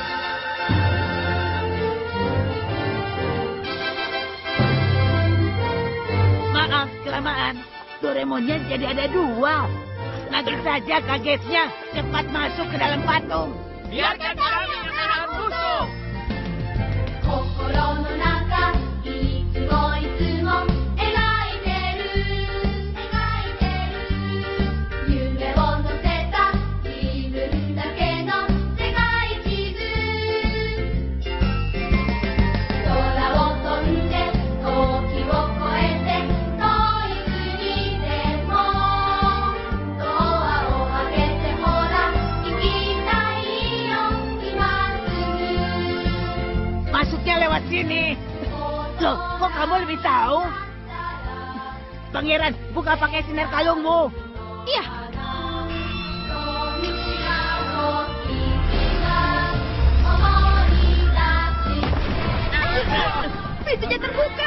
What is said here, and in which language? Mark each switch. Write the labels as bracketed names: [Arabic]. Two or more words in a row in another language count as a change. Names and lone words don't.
[Indonesian] Maaf, kelamaan. Doraemonnya jadi ada 2. Nanti saja kagetnya. Cepat masuk ke dalam patung. Biarkan kami yang menahan musuh. [Japanese] 心の中いつもいつも描いてる夢を乗せた自分だけの世界地図空を飛んで時を越えて遠い国でもドアを開けてほら行きたいよ今すぐ [Indonesian] Masuknya lewat sini. Loh, kok kamu lebih tahu? Pangeran, buka pakai sinar kalungmu. Iya. Pintunya terbuka.